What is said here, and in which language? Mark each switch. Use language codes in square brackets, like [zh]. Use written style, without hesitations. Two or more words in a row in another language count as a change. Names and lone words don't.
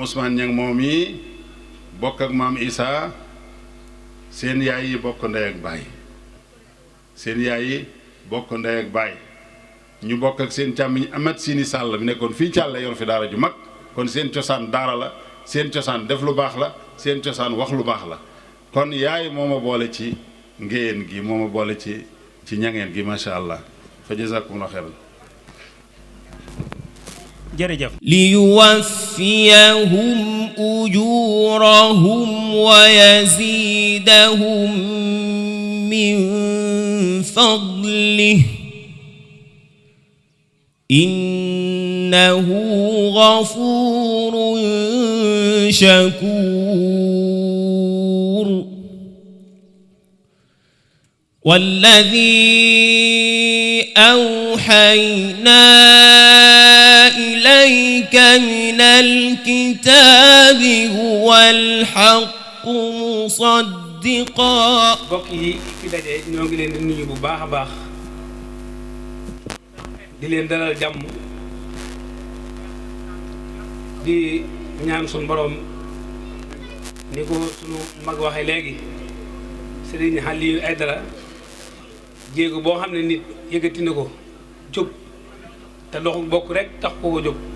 [wo] Ousmane Ñang moom yi bokk ak maam Issa seen yaay yi bokk ndey ak baay seen yaay yi bokk ndey ak baay ñu bokk ak seen càmmiñ Amat Sini Sàll bi nekkoon fii Càlla yor fi daara ju mag kon seen cosaan daara la seen cosaan def lu baax la seen cosaan wax lu baax la kon yaay moo ma boole ci ngéyeen gi moo ma boole ci ñangeen gi [ar] ما شاء الله فجزاكم الله خيرا [wo] jërëjëf [ar] ليوفيهم أجورهم ويزيدهم من فضله إنه غفور شكور والذي أوحينا إليك من الكتاب هو الحق مصدقا [wo] mbokk yi fi daje ñoo ngi leen di nuyu bu baax a baax di leen dalal jàmm di ñaan suñu borom ni ko sunu mag waxee léegi Serigne Aliou Aidara jéego boo xam ne nit yëkkati na ko jóg te doxu bokk rek tax ko jóg